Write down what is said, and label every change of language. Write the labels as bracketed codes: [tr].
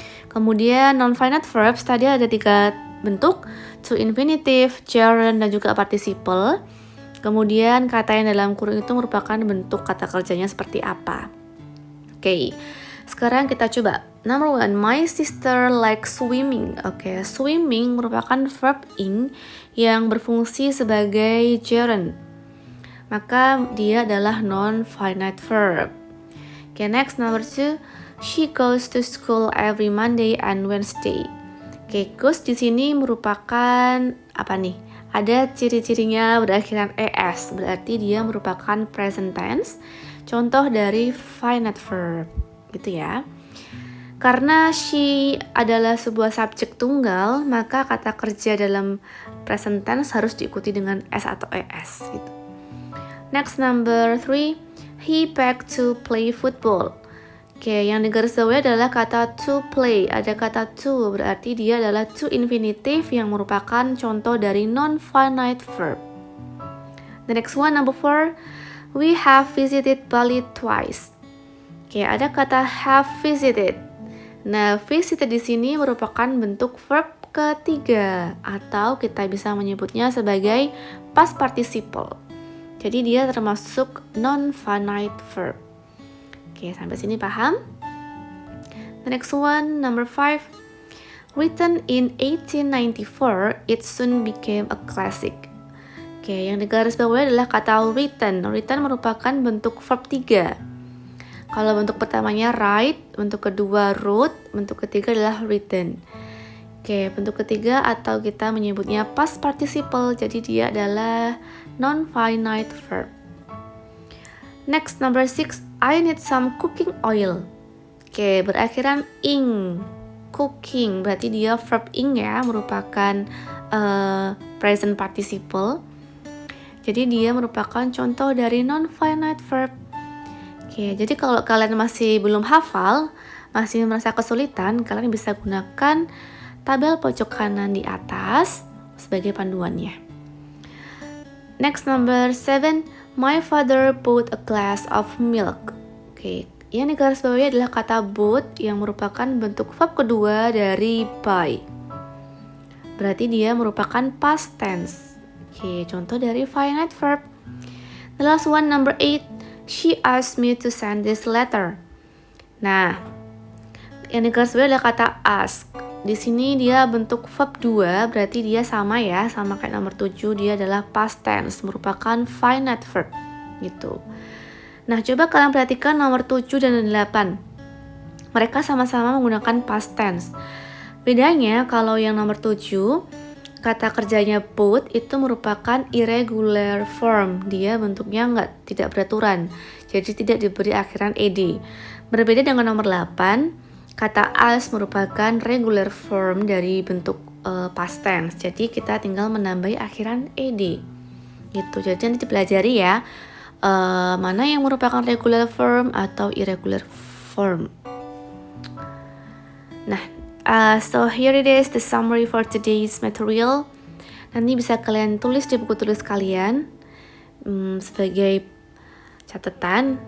[id] Kemudian non-finite verbs tadi ada 3 bentuk, to infinitive, gerund, dan juga participle. Kemudian kata yang dalam kurung itu merupakan bentuk kata kerjanya seperti apa. Oke, sekarang kita coba. [en] Number 1, my sister likes swimming. [id] Oke, swimming merupakan verb ing yang berfungsi sebagai gerund. Maka dia adalah non-finite verb. [en] Oke, next number 2, she goes to school every Monday and Wednesday. [id] Oke, goes di sini merupakan apa nih? Ada ciri-cirinya berakhiran es, berarti dia merupakan present tense, contoh dari finite verb, gitu ya. Karena she adalah sebuah subjek tunggal, maka kata kerja dalam present tense harus diikuti dengan s atau es, gitu. [en] Next number 3, he begged to play football. [id] Oke, yang digarisbawahi adalah kata to play. Ada kata to, berarti dia adalah to infinitive yang merupakan contoh dari non-finite verb. [en] The next one, number 4, we have visited Bali twice. [id] Oke, ada kata have visited. Nah, visited di sini merupakan bentuk verb ketiga atau kita bisa menyebutnya sebagai past participle. Jadi dia termasuk non-finite verb. Oke, sampai sini paham? [en] The next one, number 5. Written in 1894, it soon became a classic. [id] Oke, yang digarisbawahi adalah kata written. Written merupakan bentuk verb 3. Kalau bentuk pertamanya write, bentuk kedua wrote, bentuk ketiga adalah written. Oke, bentuk ketiga atau kita menyebutnya past participle, jadi dia adalah non-finite verb. [en] Next, number 6, I need some cooking oil. [id] Oke, berakhiran ing. Cooking, berarti dia verb ing ya, merupakan present participle. Jadi dia merupakan contoh dari non-finite verb. Oke, jadi kalau kalian masih belum hafal, masih merasa kesulitan, kalian bisa gunakan tabel pojok kanan di atas sebagai panduannya. [en] Next, number 7, my father bought a glass of milk. [id] Oke, Yang digarisbawahi adalah kata boat yang merupakan bentuk verb kedua dari buy. Berarti dia merupakan past tense. Oke, contoh dari finite verb. [en] The last one, number 8. She asked me to send this letter. [id] Nah, yang digarisbawahi adalah kata ask. Di sini dia bentuk verb 2, berarti dia sama ya, sama kayak nomor 7, dia adalah past tense, merupakan finite verb gitu. Nah, coba kalian perhatikan nomor 7 dan 8. Mereka sama-sama menggunakan past tense. Bedanya kalau yang nomor 7, kata kerjanya both itu merupakan irregular form. Dia bentuknya tidak beraturan, jadi tidak diberi akhiran ed. Berbeda dengan nomor 8, kata as merupakan regular form dari bentuk past tense. Jadi kita tinggal menambahi akhiran ed. Gitu. Jadi nanti dipelajari ya, mana yang merupakan regular form atau irregular form. [en] Nah, so here it is the summary for today's material. [id] Nanti bisa kalian tulis di buku tulis kalian sebagai catatan.